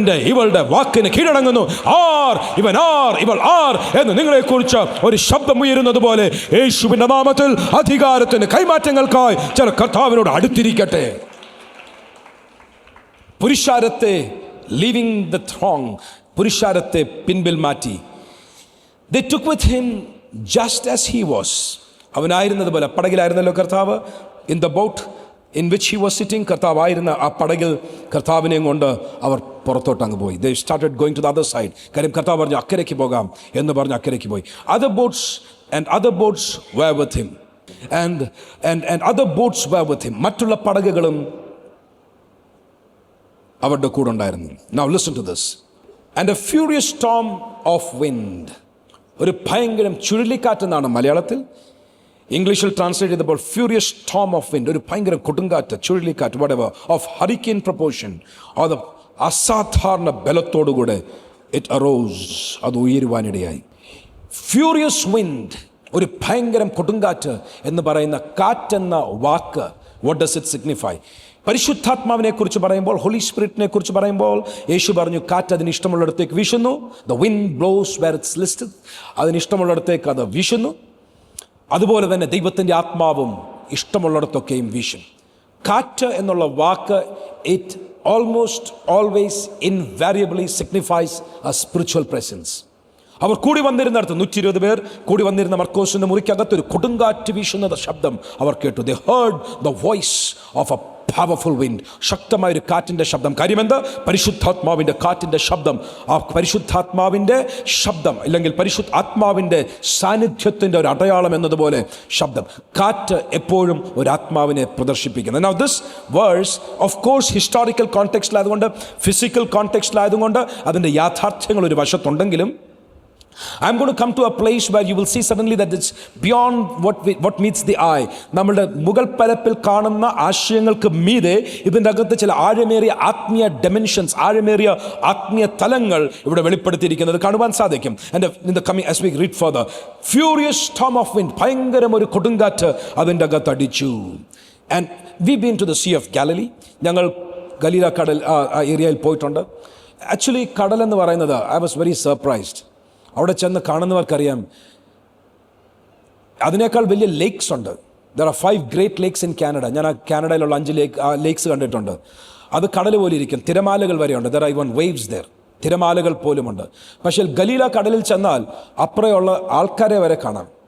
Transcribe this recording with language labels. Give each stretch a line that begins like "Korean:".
Malayalam: ഇവളുടെ വാക്കിന് കീഴടങ്ങുന്നു. ഇവൻ ഇവൾ എന്ന് നിങ്ങളെക്കുറിച്ച് ഒരു ശബ്ദം ഉയരുന്നത് പോലെ യേശുവിന്റെ നാമത്തിൽ അധികാരത്തിന് കൈമാറ്റങ്ങൾക്കായി ചില കർത്താവിനോട് അടുത്തിരിക്കട്ടെ. പുരുഷാരത്തെ
English: leaving the throng,
Malayalam: പുരുഷാരത്തെ പിൻപിൽ മാറ്റി.
English: They took with him just as he was.
Malayalam: അവനായിരുന്നത് പോലെ, പടകിലായിരുന്നല്ലോ കർത്താവ്.
English: in the boat in which he was sitting,
Malayalam: കർത്താവ് ആയിരുന്ന ആ പടകിൽ കർത്താവിനെയും കൊണ്ട് അവർ പുറത്തോട്ട് അങ്ങ് പോയി.
English: They started going to the other side.
Malayalam: കാര്യം കർത്താവ് പറഞ്ഞു അക്കരയ്ക്ക് പോകാം എന്ന് പറഞ്ഞ് അക്കരയ്ക്ക് പോയി.
English: Other boats were with him and other boats were with him.
Malayalam: മറ്റുള്ള പടകുകളും അവരുടെ കൂടെ ഉണ്ടായിരുന്നു.
English: Now listen to this. And a furious storm of wind,
Malayalam: ഒരു ഭയങ്കരം ചുഴലിക്കാറ്റെന്നാണ് മലയാളത്തിൽ. ഇംഗ്ലീഷിൽ ട്രാൻസ്ലേറ്റ് ചെയ്തപ്പോൾ
English: furious storm of wind,
Malayalam: ഒരു ഭയങ്കര കൊടുങ്കാറ്റ്, ചുഴലിക്കാറ്റ്, whatever,
English: of hurricane proportion,
Malayalam: അത് അസാധാരണ ബലത്തോടുകൂടെ
English: it arose,
Malayalam: അത് ഉയരുവാനിടയായി. ഫ്യൂരിയസ് വിൻഡ്, ഒരു ഭയങ്കരം കൊടുങ്കാറ്റ് എന്ന് പറയുന്ന കാറ്റെന്ന വാക്ക്,
English: What does it signify?
Malayalam: പരിശുദ്ധാത്മാവിനെ കുറിച്ച് പറയുമ്പോൾ, ഹോളി സ്പിരിറ്റിനെ കുറിച്ച് പറയുമ്പോൾ യേശു പറഞ്ഞു കാറ്റ് അതിന് ഇഷ്ടമുള്ളിടത്തേക്ക് വീശുന്നു.
English: the wind blows where it's listed,
Malayalam: അതിന് ഇഷ്ടമുള്ളിടത്തേക്ക് അത് വീശുന്നു. അതുപോലെ തന്നെ ദൈവത്തിൻ്റെ ആത്മാവും ഇഷ്ടമുള്ളിടത്തൊക്കെയും വീശും. കാറ്റ് എന്നുള്ള വാക്ക്
English: It almost always invariably signifies a spiritual presence.
Malayalam: അവർ കൂടി വന്നിരുന്നിടത്ത് 120 പേർ കൂടി വന്നിരുന്ന മർക്കോസിന്റെ മുറിക്കകത്ത് ഒരു കൊടുങ്കാറ്റ് വീശുന്ന ശബ്ദം അവർ കേട്ടു.
English: They heard the voice of a powerful wind,
Malayalam: ശക്തമായൊരു കാറ്റിൻ്റെ ശബ്ദം. കാര്യമെന്ത്? പരിശുദ്ധാത്മാവിൻ്റെ കാറ്റിൻ്റെ ശബ്ദം. ആ പരിശുദ്ധാത്മാവിൻ്റെ ശബ്ദം, അല്ലെങ്കിൽ ആത്മാവിൻ്റെ സാന്നിധ്യത്തിൻ്റെ ഒരു അടയാളം എന്നതുപോലെ ശബ്ദം. കാറ്റ് എപ്പോഴും ഒരു ആത്മാവിനെ പ്രദർശിപ്പിക്കുന്നത്.
English: Now this verse, of course,
Malayalam: historical കോണ്ടെക്സ്റ്റിലായതുകൊണ്ട്, physical കോണ്ടെക്സ്റ്റിലായതുകൊണ്ട് അതിൻ്റെ യാഥാർത്ഥ്യങ്ങൾ ഒരു വശത്തുണ്ടെങ്കിലും,
English: I'm going to come to a place where you will see suddenly that it's beyond what meets the eye.
Malayalam: നമ്മളുടെ മുകൾ പരപ്പിൽ കാണുന്ന ആശയങ്ങൾക്ക് മീതെ ഇതിൻ്റെ അകത്ത് ചില ആഴമേറിയ ആത്മീയ ഡെമെൻഷൻസ്, ആഴമേറിയ ആത്മീയ തലങ്ങൾ ഇവിടെ വെളിപ്പെടുത്തിയിരിക്കുന്നത് കാണുവാൻ സാധിക്കും.
English: And in the coming, as we read further, furious storm of wind,
Malayalam: ഭയങ്കരം ഒരു കൊടുങ്കാറ്റ് അതിൻ്റെ അകത്ത് അടിച്ചു.
English: And we've been to the Sea of Galilee.
Malayalam: ഞങ്ങൾ ഗലീല കടൽ ആ ഏരിയയിൽ പോയിട്ടുണ്ട്. ആക്ച്വലി കടൽ എന്ന് പറയുന്നത്,
English: I was very surprised.
Malayalam: അവിടെ ചെന്ന് കാണുന്നവർക്കറിയാം അതിനേക്കാൾ വലിയ ലേക്സ് ഉണ്ട്.
English: There are 5 great lakes in Canada.
Malayalam: ഞാൻ ആ കാനഡയിലുള്ള 5 ലേക്സ് കണ്ടിട്ടുണ്ട്. അത് കടൽ പോലെ ഇരിക്കും, തിരമാലകൾ വരെയുണ്ട്.
English: There are even waves there,
Malayalam: തിരമാലകൾ പോലുമുണ്ട്. പക്ഷേ ഗലീല കടലിൽ ചെന്നാൽ അപ്പുറയുള്ള ആൾക്കാരെ വരെ കാണാം.